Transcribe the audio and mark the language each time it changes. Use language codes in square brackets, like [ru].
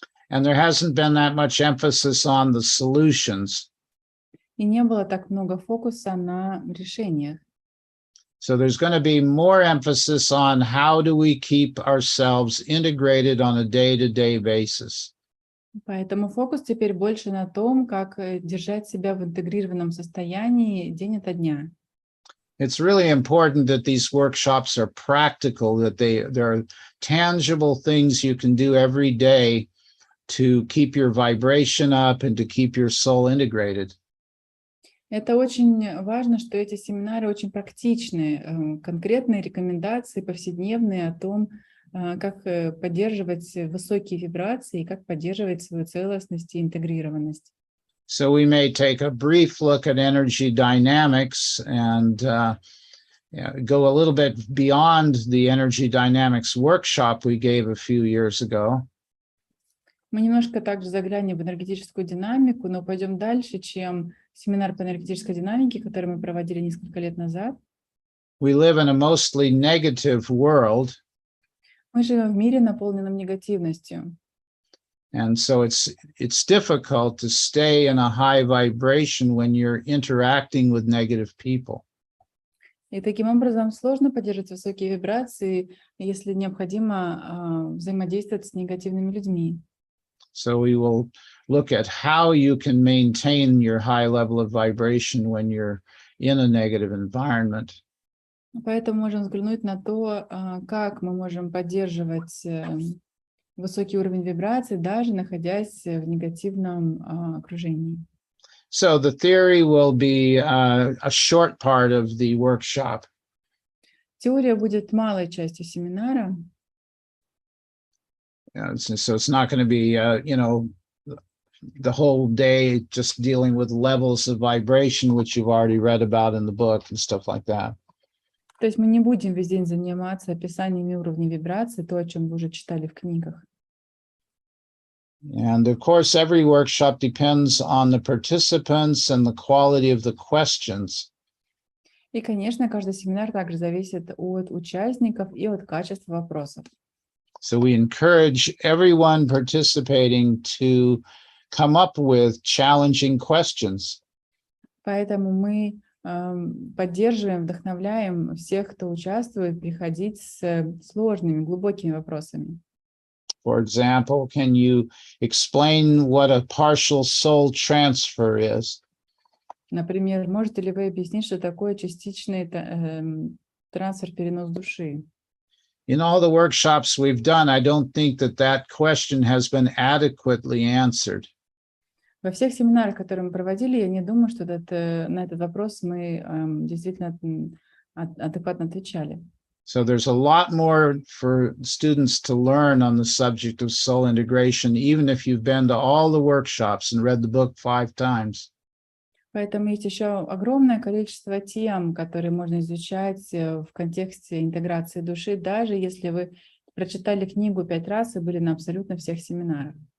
[en] And there hasn't been that much emphasis on the solutions. [ru] И не было так много фокуса на решениях. [en] So there's going to be more emphasis on how do we keep ourselves integrated on a day-to-day basis. [ru] Поэтому фокус теперь больше на том, как держать себя в интегрированном состоянии день ото дня. [en] It's really important that these workshops are practical, that there are tangible things you can do every day to keep your vibration up and to keep your soul integrated. [ru] Это очень важно, что эти семинары очень практичны, конкретные рекомендации повседневные о том, как поддерживать высокие вибрации и как поддерживать свою целостность и интегрированность. [en] So we may take a brief look at energy dynamics and go a little bit beyond the energy dynamics workshop we gave a few years ago. [ru] Мы немножко также заглянем в энергетическую динамику, но пойдем дальше, чем семинар по энергетической динамике, который мы проводили несколько лет назад. [en] We live in a mostly negative world. [ru] Мы живем в мире, наполненном негативностью. [en] And so it's difficult to stay in a high vibration when you're interacting with negative people. [ru] И таким образом сложно поддерживать высокие вибрации, если необходимо взаимодействовать с негативными людьми. [en] So we will look at how you can maintain your high level of vibration when you're in a negative environment. [ru] Поэтому можем взглянуть на то, как мы можем поддерживать высокий уровень вибраций, даже находясь в негативном окружении. [en] So the theory will be a short part of the workshop. [ru] Теория будет малой частью семинара. [en] So it's not going to be, the whole day just dealing with levels of vibration, which you've already read about in the book and stuff like that. [ru] То есть мы не будем весь день заниматься описаниями уровней вибраций, то, о чем вы уже читали в книгах. [en] And of course, every workshop depends on the participants and the quality of the questions. [ru] И, конечно, каждый семинар также зависит от участников и от качества вопросов. [en] So we encourage everyone participating to come up with challenging questions. [ru] Поэтому мы поддерживаем, вдохновляем всех, кто участвует, приходить с сложными, глубокими вопросами. [en] For example, can you explain what a partial soul transfer is? [ru] Например, можете ли вы объяснить, что такое частичный трансфер, перенос души? [en] In all the workshops we've done, I don't think that question has been adequately answered. [ru] Во всех семинарах, которые мы проводили, я не думаю, что на этот вопрос мы действительно адекватно отвечали. [en] So there's a lot more for students to learn on the subject of soul integration, even if you've been to all the workshops and read the book 5 times. [ru] Поэтому есть еще огромное количество тем, которые можно изучать в контексте интеграции души, даже если вы прочитали книгу 5 раз и были на абсолютно всех семинарах.